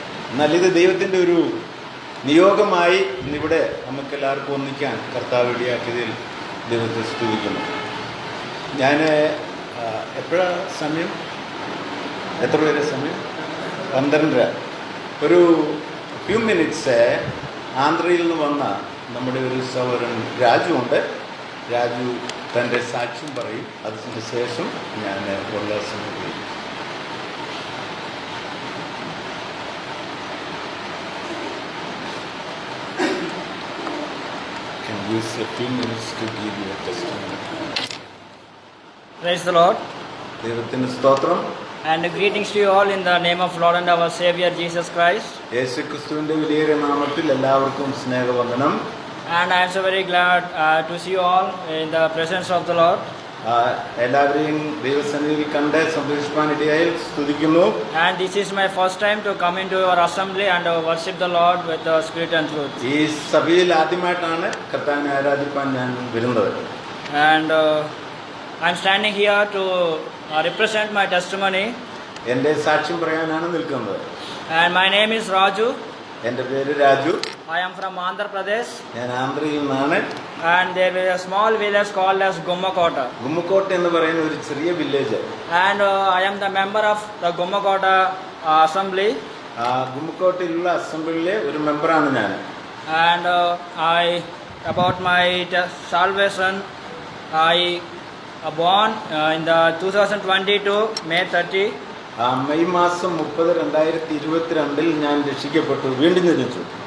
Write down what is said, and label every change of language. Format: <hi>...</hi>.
<ml>എന്നാൽ ഇത് ദൈവത്തിൻ്റെ ഒരു നിയോഗമായി ഇന്നിവിടെ നമുക്കെല്ലാവർക്കും ഒന്നിക്കാൻ കർത്താവ് ഇടയാക്കിയതിൽ ദൈവത്തെ സ്തുതിക്കുന്നു. ഞാൻ എപ്പോഴാണ് സമയം, എത്ര പേരെ സമയം? 12:30. ഒരു ഫ്യൂ മിനിറ്റ്സ് ആന്ധ്രയിൽ നിന്ന് വന്ന നമ്മുടെ ഒരു സഹോദരൻ രാജു ഉണ്ട്. രാജു തൻ്റെ സാക്ഷ്യം പറയും. അതിന് ശേഷം ഞാൻ ഉള്ള സമയം</ml> <en>can use a few minutes to give you a testimony. Praise the Lord.</en> <ml>ദൈവത്തിന് സ്തോത്രം.</ml> <en>And greetings to you all in the name of Lord and our Savior Jesus Christ.</en> <ml>യേശുക്രിസ്തുവിന്റെ വലിയ നാമത്തിൽ എല്ലാവർക്കും സ്നേഹവന്ദനം.</ml> <en>And I am so very glad to see you all in the presence of the Lord.</en> <ml>എല്ലാവരെയും ദൈവസന്നിധിയിൽ കണ്ട് സന്തോഷിപ്പാനിടയായി സ്തുതിക്കുന്നു.</ml> <en>And this is my first time to come into your assembly and worship the Lord with the spirit and truth.</en> <ml>ഈ സഭയിൽ ആദ്യമായിട്ടാണ് കർത്താവിനെ ആരാധിപ്പാൻ ഞാൻ വരുന്നത്.</ml> <en>And I am standing here to represent my testimony.</en> <ml>എൻ്റെ സാക്ഷ്യം പറയാനാണ് നിൽക്കുന്നത്.</ml> <en>And my name is Raju.</en> <ml>എൻ്റെ പേര് Raju.</ml> <en>I am from Andhra Pradesh.</en> <ml>ഞാൻ ആന്ധ്രയിൽ നിന്നാണ്.</ml> <en>And there is a small village called as Gummakota.</en> <ml>ഗുമ്മക്കോട്ട എന്ന് പറയുന്ന ഒരു ചെറിയ village.</ml> <en>And I am the member of the Gummakota assembly.</en> <ml>ഗുമ്മക്കോട്ടയിലുള്ള അസംബ്ലിയിലെ ഒരു മെമ്പറാണ് ഞാൻ.</ml> <en>And about my salvation, I born in the 2022 May 30.</en> <ml>May മാസം 30, 2022 ഞാൻ രക്ഷിക്കപ്പെട്ടു, വീണ്ടും ജനിച്ചു.</ml>